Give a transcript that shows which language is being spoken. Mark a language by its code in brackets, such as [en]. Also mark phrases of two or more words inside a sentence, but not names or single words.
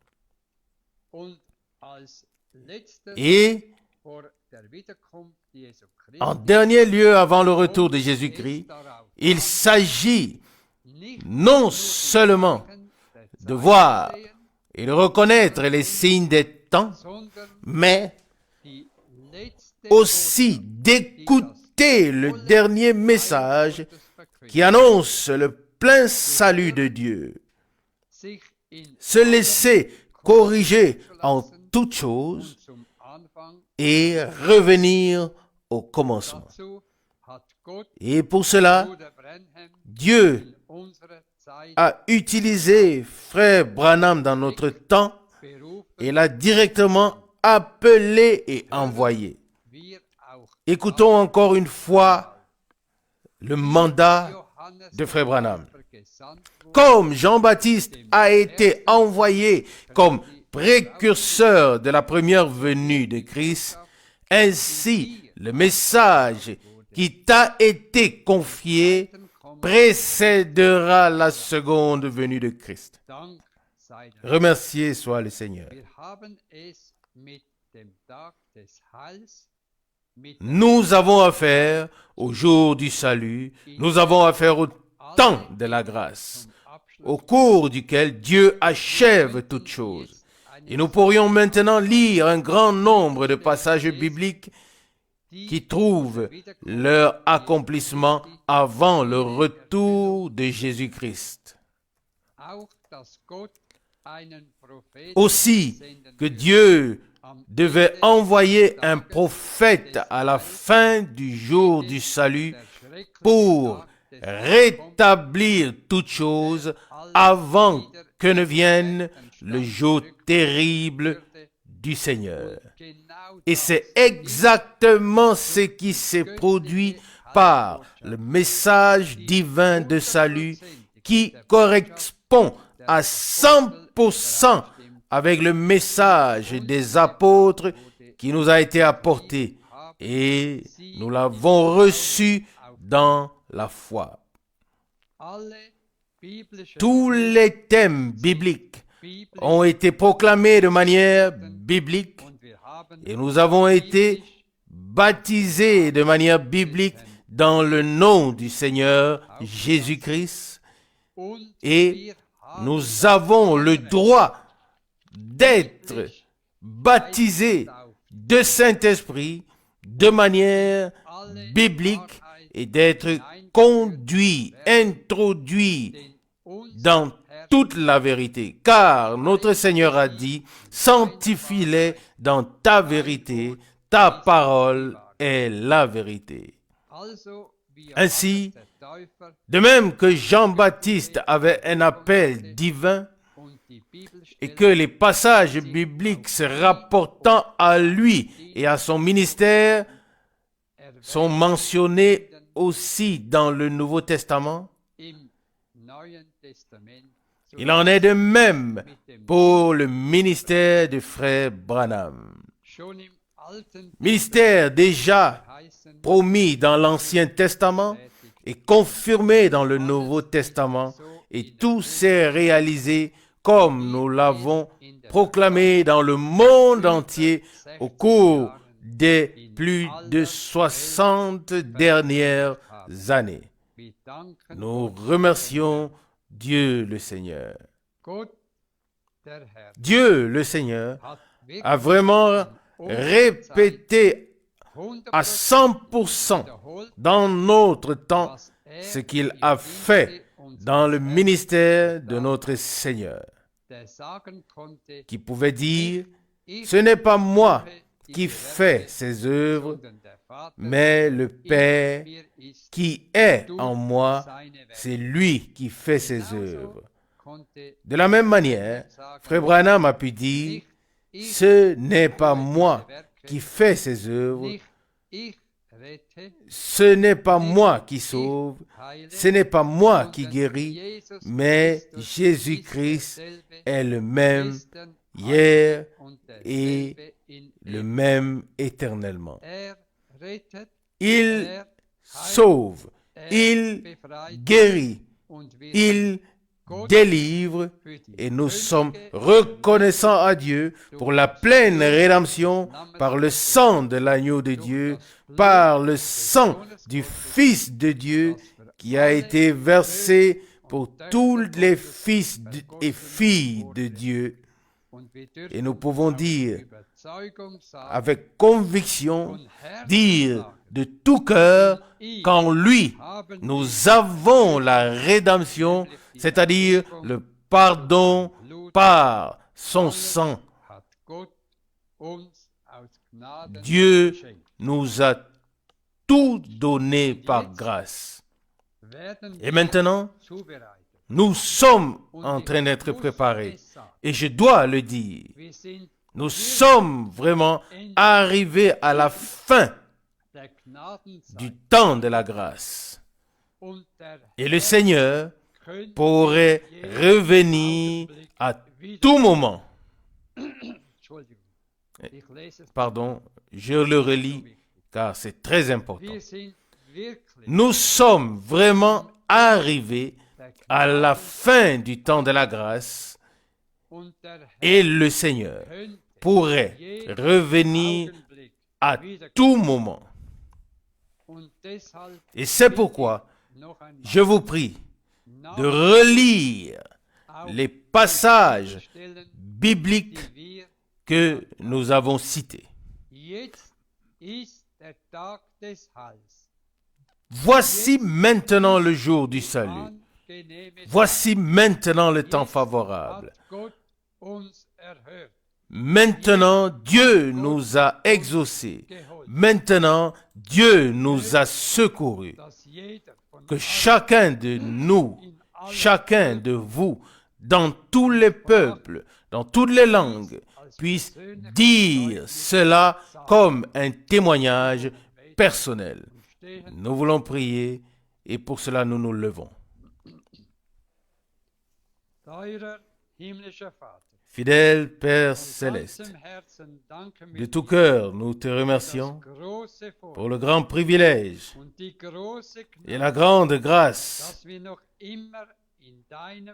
[fr] Et en dernier lieu, avant le retour de Jésus-Christ, il s'agit non seulement de voir et de reconnaître les signes des temps, [de] sondern [fr] mais [de] die letzte [fr] aussi d'écouter le dernier message qui annonce le plein salut de Dieu, [de] sich in [fr] se laisser corriger en toutes choses [de] zum Anfang. [fr] et revenir au commencement. [de] Dazu hat Gott [fr] Et pour cela, [de] Bruder Branham [fr] Dieu [de] in unserer Zeit [fr] a utilisé frère Branham dans notre temps [de] berufen, [fr] et l'a directement appelé et envoyé. [de] wir auch [fr] Écoutons encore une fois le mandat Johannes de frère Branham. [de] gesandt wurde, [fr] Comme Jean-Baptiste a été envoyé comme précurseur de la première venue de Christ, ainsi le message qui t'a été confié précédera la seconde venue de Christ. [de] Dank sei der [fr] Remercié soit le Seigneur. [de] Wir haben es mit dem Tag des Heils, mit [fr] Nous avons affaire au jour du salut, nous avons affaire au temps de la grâce, au cours duquel Dieu achève toutes choses. Et nous pourrions maintenant lire un grand nombre de passages bibliques qui trouvent leur accomplissement avant le retour de Jésus-Christ. [de] auch, dass Gott einen Propheten [fr] Aussi [de] senden [fr] que [de] wird. [fr] Dieu devait envoyer un prophète à la fin du jour du salut pour rétablir toutes choses avant que ne vienne le jour terrible du Seigneur. Et c'est exactement ce qui s'est produit par le message divin de salut qui correspond à 100% avec le message des apôtres qui nous a été apporté et nous l'avons reçu dans la foi. [de] Alle biblischen [fr] Tous les thèmes bibliques [de] Bibel [fr] ont été proclamés de manière biblique [de] und wir haben [fr] et nous avons été baptisés de manière biblique dans le nom du Seigneur Jésus-Christ [de] und [fr] et [de] wir haben [fr] nous avons le droit d'être baptisés de Saint-Esprit de manière biblique et d'être conduits, introduits dans toute la vérité. Car notre Seigneur a dit, sanctifie-les dans ta vérité, ta parole est la vérité. [de] also wie [fr] Ainsi, [de] der Täufer [fr] de même que Jean-Baptiste avait un appel divin [de] und die [fr] et [de] Bibelstellen [fr] que les passages bibliques se rapportant à lui et à son ministère sont mentionnés aussi dans le Nouveau Testament, [de] im Neuen Testament so [fr] il en est de même pour le ministère de frère Branham. [de] schon im Alten [fr] Ministère déjà [de] heißen [fr] promis dans l'Ancien Testament et confirmé dans le Nouveau Testament, et tout s'est réalisé comme nous l'avons proclamé dans le monde entier au cours des plus de 60 dernières années. [de] wir danken [fr] Nous remercions Dieu le Seigneur. [de] Gott der Herr [fr] Dieu le Seigneur [de] hat [fr] a [de] wirklich [fr] vraiment répété à 100% 100% [de] wiederholt, [fr] dans notre temps [de] was er [fr] ce qu'il [de] im [fr] a [de] Dienste [fr] fait [de] unseres [fr] dans le [de] Herrn [fr] ministère de notre Seigneur, [de] der sagen konnte, [fr] qui pouvait dire, [de] ich [fr] ce n'est pas moi [de] die [fr] qui [de] Werke, [fr] fais ces œuvres, [de] sondern der Vater, [fr] mais le Père [de] in mir ist, [fr] qui est [de] tut [fr] en moi, [de] seine Werke. [fr] c'est lui qui fait ses [de] Genauso [fr] œuvres. [de] konnte [fr] De la même manière, [de] sagen, [fr] Frère Branham a pu dire, [de] nicht ich [fr] ce n'est pas [de] tue [fr] moi [de] diese Werke, [fr] qui fais ces œuvres, [de] nicht ich rette, [fr] ce n'est pas moi qui sauve, [de] heile, [fr] ce n'est pas moi qui [de] sondern [fr] guéris, Jesus mais Christus Jésus-Christ [de] ist derselbe [fr] est le même [de] gestern, [fr] hier [de] heute und [fr] et [de] derselbe in [fr] le [de] ewigkeit. [fr] même éternellement. [de] Rettet, [fr] Il sauve, il [de] befreit [fr] guérit, [de] und wir [fr] il Gott délivre [de] für die [fr] et nous [de] völlige [fr] sommes reconnaissants à Dieu pour la pleine rédemption par le sang de l'agneau de Dieu, par le sang du Fils de Dieu qui a été versé pour tous les fils et filles de Dieu. Et nous pouvons dire [de] Überzeugung sagen, [fr] avec conviction, [de] von Herzen [fr] dire [de] sagen, [fr] de tout cœur [de] ihm [fr] qu'en lui, [de] haben [fr] nous avons la rédemption, c'est-à-dire le pardon par son sang. [de] hat Gott uns aus Gnaden [fr] Dieu [de] geschenkt. [fr] nous a tout donné par grâce. [de] Werden [fr] Et [de] wir [fr] maintenant, [de] zubereitet. [fr] nous sommes en train d'être préparés. Et je dois le dire, [de] Wir sind [fr] nous sommes vraiment arrivés à la fin [de] der Gnadenzeit [fr] du temps de la grâce. [de] und der [fr] Et le Seigneur [de] könnte [fr] pourrait revenir à tout moment. [de] Entschuldigung, ich lese es. [fr] Pardon, je le relis car c'est très important. [de] Wir sind wirklich [fr] Nous sommes vraiment arrivés [de] der [fr] à la fin du temps de la grâce [de] und der Herr [fr] et le Seigneur [de] könnte [fr] pourrait revenir [de] Augenblick [fr] à [de] wiederkommen. [fr] tout moment. [de] Und deshalb [fr] Et c'est pourquoi [de] noch einmal [fr] je vous prie [de] nach [fr] de relire [de] auf [fr] les passages [de] Stellen, [fr] bibliques [de] die wir [fr] que nous avons cités. [de] jetzt ist der Tag des Heils. [fr] Voici maintenant le jour du salut. [de] Angenehme [fr] Voici maintenant le [de] Zeit. [fr] temps [de] Jetzt [fr] favorable. [de] hat Gott uns erhört, [fr] Maintenant, Dieu nous a exaucés. [de] geholfen, [fr] Maintenant, Dieu nous a secourus. [de] dass jeder von [fr] Que [de] uns [fr] chacun de nous, [de] in allen [fr] chacun de vous, dans tous les peuples, dans toutes les langues, puisse dire cela comme un témoignage personnel. [de] stehen. [fr] Nous voulons prier et pour cela nous nous levons. [de] Teurer himmlischer Vater, [fr] Fidèle Père [de] von [fr] céleste, [de] ganzem Herzen danken [fr] de [de] wir [fr] tout [de] dir [fr] cœur, nous te [de] für das [fr] remercions [de] große [fr] pour [de] Vorrecht [fr] le grand privilège [de] und die große [fr] et la [de] Gnade, [fr] grande grâce [de] dass wir noch immer in deinem